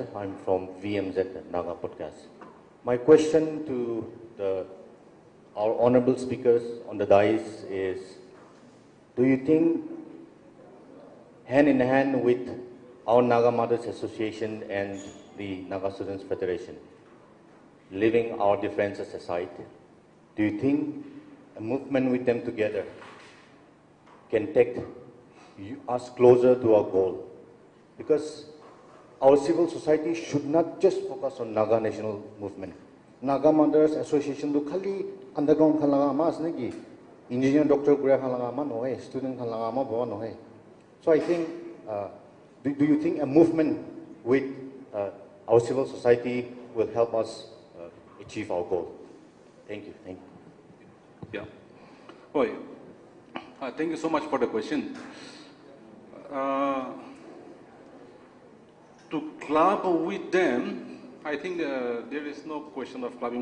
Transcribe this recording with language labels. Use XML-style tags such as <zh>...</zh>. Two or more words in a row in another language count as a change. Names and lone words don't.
<en>I'm from VMZ Naga Podcast. My question to our honorable speakers on the dais is, do you think, hand in hand with our Naga Mothers Association and the Naga Students Federation, living our differences aside, do you think a movement with them together can take us closer to our goal. Because our civil society should not just focus on Naga national movement.</en> <nag>Naga Mothers Association do khali underground khalanga mas negi engineer doctor gura khalanga ma no hai, student khalanga ma bawa no hai.</nag> <en>So I think, do you think a movement with our civil society will help us achieve our goal? Thank you. Thank you. Yeah. Oh, thank you so much for the question. To club with them, I think there is no question of clubbing.</en>